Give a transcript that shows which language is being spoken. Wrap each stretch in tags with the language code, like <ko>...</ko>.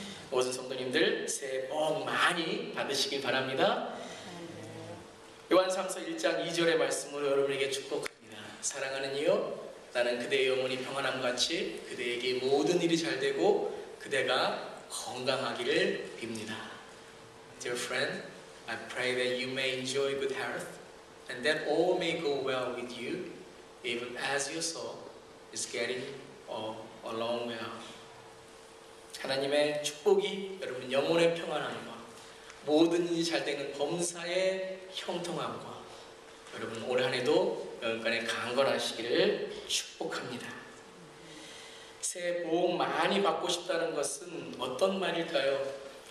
<ko>모든 성도님들 새해 복 많이 받으시길 바랍니다. 요한상서 1장 2절의 말씀으로 여러분에게 축복합니다. 사랑하는 이여, 나는 그대의 영혼이 평안함과 같이 그대에게 모든 일이 잘 되고 그대가 건강하기를 빕니다.</ko> <en>Dear friend, I pray that you may enjoy good health and that all may go well with you even as your soul is getting along well.</en> <ko>하나님의 축복이 여러분 영혼의 평안함과 모든 일이 잘 되는 범사의 형통함과 여러분 올 한 해도 영원간에 강건하시기를 축복합니다. 새해 복 많이 받고 싶다는 것은 어떤 말일까요?</ko>